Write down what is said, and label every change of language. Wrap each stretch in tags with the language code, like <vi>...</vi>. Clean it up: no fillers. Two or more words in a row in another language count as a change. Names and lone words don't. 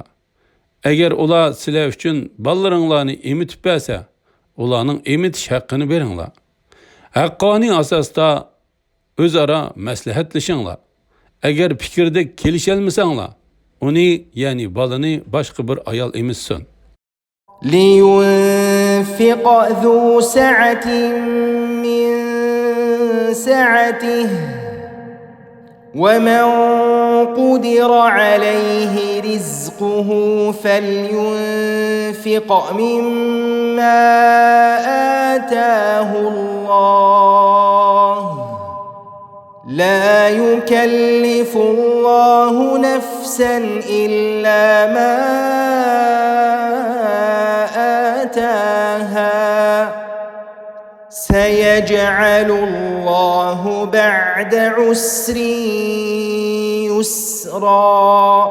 <uz>Agar ular sizlar uchun bolalaringlarni emitib bersa, ularning emitish haqqini beringlar. Haqqoniy asosda o'zaro maslahatlashinglar. Agar fikrda kelisholmasanglar, uni, ya'ni bolani boshqa bir ayol emitsin.</uz> <ar>لينفق ذو سعة من سعته ومن قدر عليه رزقه فلينفق مما آتاه الله لا يكلف الله نفسا إلا ما آتاها سيجعل الله بعد عسر يسرا.</ar>